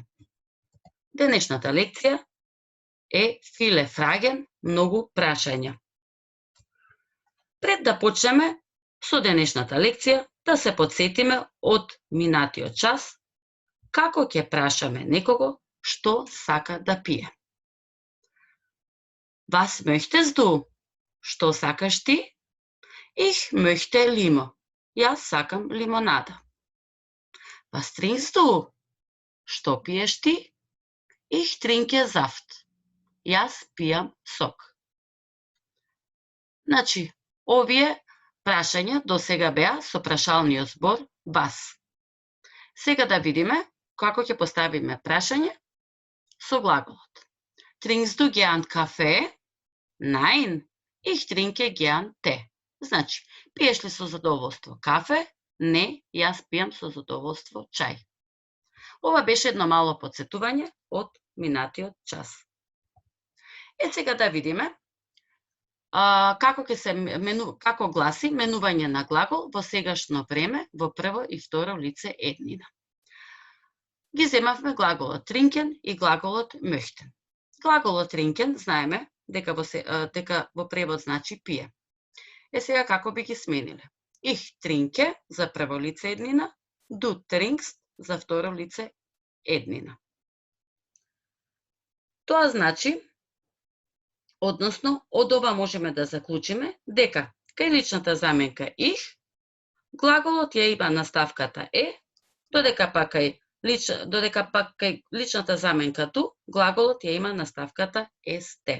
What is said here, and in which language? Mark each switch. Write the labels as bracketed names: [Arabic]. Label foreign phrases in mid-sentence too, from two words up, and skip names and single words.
[Macedonian] Денешната лекција е [German] Viele Fragen, [Macedonian] многу прашања. Пред да почнеме со денешната лекција, да се подсетиме од минатиот час како ќе прашаме некого што сака да пие. [German] Was möchtest du? [Macedonian] Што сакаш ти? [German] Ich möchte Limo. [Macedonian] Јас сакам лимонада. [German] Was trinkst du? [Macedonian] Што пиеш ти? [German] Ich trinke Saft. [Macedonian] Јас пијам сок. Значи, овие прашања до сега беа со прашалниот збор was. Сега да видиме како ќе поставиме прашање со глаголот. [German] Trinkst du gern Kaffee? Nein, ich trinke gern Tee. [Macedonian] Значи, пиеш ли со задоволство кафе? Не, јас пијам со задоволство чај. Ова беше едно мало подсетување од минатиот час. Сега да видиме како гласи менување на глагол во сегашно време во прво и второ лице еднина. Ги земавме глаголот trinken и глаголот möchten. Глаголот trinken знаеме дека во превод значи пие. Сега како би ги смениле? [German] Ich trinke [Macedonian] за прво лице еднина, [German] du trinkst [Macedonian] за второ лице еднина. Тоа значи, односно, од ова можеме да заклучиме дека кај личната заменка ich, глаголот ја има наставката е, додека пак кај личната заменка du, глаголот ја има наставката st.